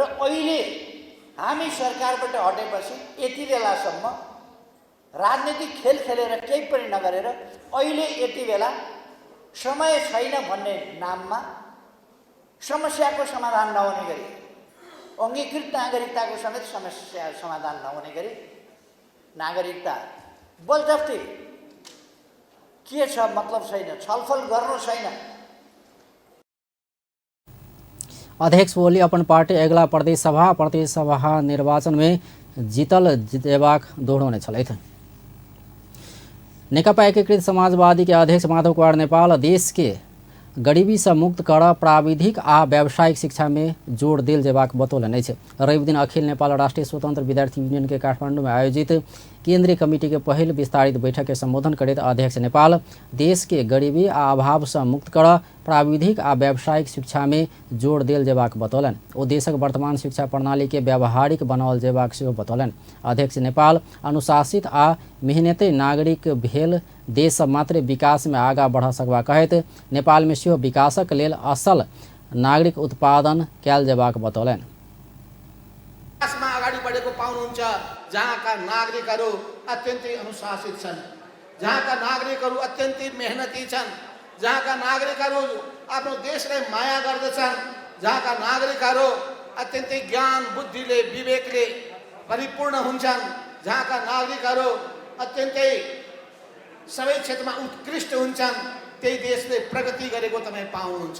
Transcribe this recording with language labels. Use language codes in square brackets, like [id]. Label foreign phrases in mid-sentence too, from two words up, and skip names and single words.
[ne] अहिले हामी सरकारबाट हटेपछि यति बेलासम्म राजनीतिक खेल खेलेर केही पनि नगरेर अहिले यति बेला समय छैन भन्ने नाममा समस्याको समाधान नहुने गरी अङ्गीकृत नागरिकताको समेत समस्या समाधान नहुने गरी नागरिकता बलजफ्ती के छ मतलब छैन, छलफल गर्नु छैन। [mai] अध्यक्ष ओली अपन पार्टी अगिला प्रदेश सभा निर्वाचन में जीतल देबाक दोहरौने छलथि। नेकपा एकीकृत समाजवादी के अध्यक्ष माधव कुमार नेपाल देश के गरीबी से मुक्त कर प्राविधिक आ व्यावसायिक शिक्षा में जोड़ देल जेबाक बतौलनि अछि। रवि दिन अखिल नेपाल राष्ट्रीय स्वतंत्र विद्यार्थी यूनियन के काठमांडू में आयोजित केंद्रीय कमिटी के पहिल विस्तारित बैठक के संबोधन करैत अध्यक्ष नेपाल देश के गरीबी आ अभाव से मुक्त कर प्राविधिक आ व्यावसायिक शिक्षा में जोड़ देल जेबाक बतौलनि। ओ देशक वर्तमान शिक्षा प्रणाली के व्यावहारिक बनाओल जेबाक सेहो बतौलनि। अध्यक्ष नेपाल अनुशासित आ मेहनती नागरिक भेल देश मात्र विकास में आगाँ बढ़ सकबा कहैत नेपाल में सेहो विकासक लेल असल नागरिक उत्पादन कयल जेबाक बतौलनि। [ne] विकासमा अगाडि बढेको पाउनुहुन्छ जहाँका नागरिकहरू अत्यन्तै अनुशासित छन्, जहाँका नागरिकहरू अत्यन्तै मेहनती छन्, जहाँका नागरिकहरू आफ्नो देशलाई माया गर्दछन्, जहाँका नागरिकहरू अत्यन्तै ज्ञान बुद्धिले विवेकले परिपूर्ण हुन्छन्, जहाँका नागरिकहरू अत्यन्तै सबै क्षेत्रमा उत्कृष्ट हुन्छन्, त्यही देशले प्रगति गरेको तपाईँ पाउनुहुन्छ।